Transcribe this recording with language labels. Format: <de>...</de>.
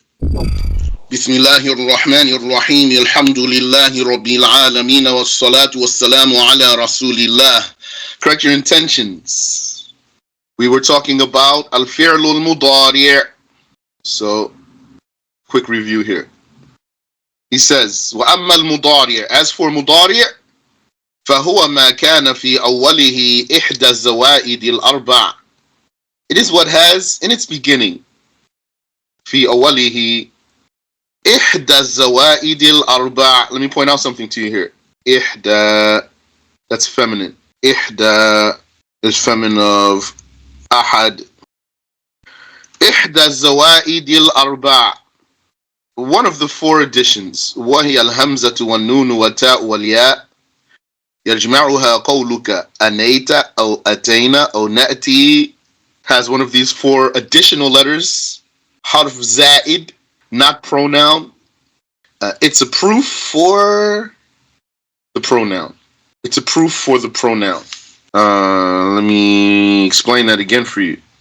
<ar>بسم الله الرحمن الرحيم الحمد لله رب العالمين والصلاة والسلام على رسول الله.</ar> <en>Correct your intentions. We were talking about al-fi'l al-mudari'. So, quick review here. He says,</en> <ar>وَأَمَّا الْمُضَارِعِ</ar> <en>As for</en> <ar>مُضَارِع فهو ما كان في أوله إحدى الزوائد الأربع.</ar> <en>It is what has in its beginning</en> <ar>في أوله إحدى الزوائد الأربع.</ar> <en>Let me point out something to you here. إحدى, that's feminine. إحدى is feminine of أحد.</en> <ar>إحدى الزوائد الأربع.</ar> <en>One of the four additions.</en> <ar>وهي الهمزة والنون والتاء والياء. يجمعها قولك أنيت أو أتينا أو نأتي.</ar> <en>Has one of these four additional letters.</en> <ar>حرف زائد,</ar> <en>not pronoun. It's a proof for the pronoun. It's a proof for the pronoun. Let me explain that again for you.</en>